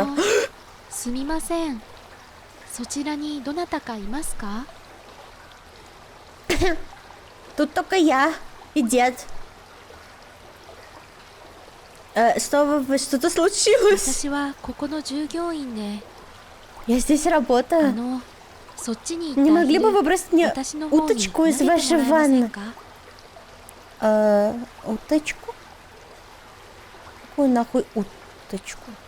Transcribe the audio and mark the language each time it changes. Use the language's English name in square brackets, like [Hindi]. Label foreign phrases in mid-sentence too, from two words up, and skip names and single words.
[Japanese] すみません。そちらにどなたかいますか？ [Russian] Тут только я и дед. Что-то случилось? [Japanese] 私はここの従業員で、 [Russian] Я здесь [Japanese] あ [Russian] работаю. [Japanese] の、そっちに行ってあ [Russian] Не [Japanese] げ [Russian] могли бы [Japanese] る [Russian] вы бросить мне [Japanese] 私の方に [Russian] уточку [Japanese] 投げ [Russian] из [Japanese] てもらえ [Russian] вашей [Japanese] ません [Russian] ванны? [Japanese] か？ [Russian] Уточку? Какую нахуй уточку?